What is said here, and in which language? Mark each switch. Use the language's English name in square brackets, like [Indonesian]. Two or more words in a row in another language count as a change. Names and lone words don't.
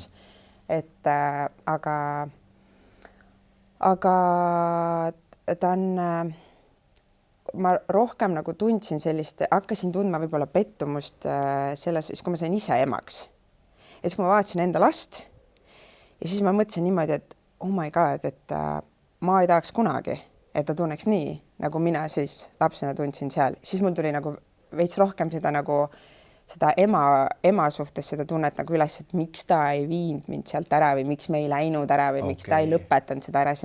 [Estonian] Aga ta on, ma rohkem nagu tundsin sellist, hakkasin tundma võib-olla pettumust selles, kui ma sain ise emaks. Ja siis, kui ma vaatasin enda last ja siis ma mõtlesin niimoodi, et [English] oh my god, [Estonian] et ma ei tahaks kunagi, et ta tunneks nii, nagu mina siis lapsena tundsin seal. Siis mul tuli nagu veits rohkem seda ema suhtes seda tunnet nagu üles, et miks ta ei viinud mind sealt ära või miks me ei läinud ära või miks ta ei lõpetanud seda ära.